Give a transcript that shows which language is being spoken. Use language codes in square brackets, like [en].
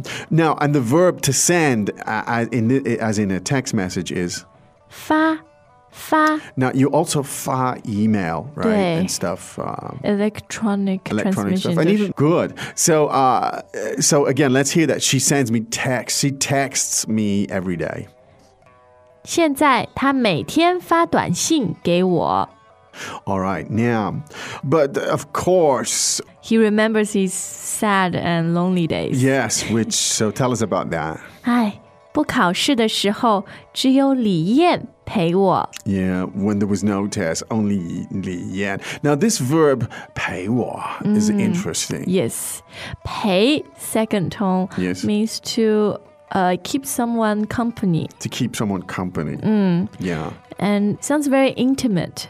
[en] Now, and the verb to send, as in a text message, is [zh] 发. [en] Now, you also 发 email, right, and stuff. Electronic stuff, and even good. So again, let's hear that. She sends me texts. She texts me every day. [zh] 现在她每天发短信给我. [en] All right, now, but of course... He remembers his sad and lonely days. Yes, so tell us about that. [zh] 不考试的时候，只有李燕陪我。 [en] Yeah, when there was no test, only 李燕。 Now this verb [zh] 陪我 [en] is interesting. Yes, 陪 second tone yes. means to keep someone company. To keep someone company. Yeah. And sounds very intimate.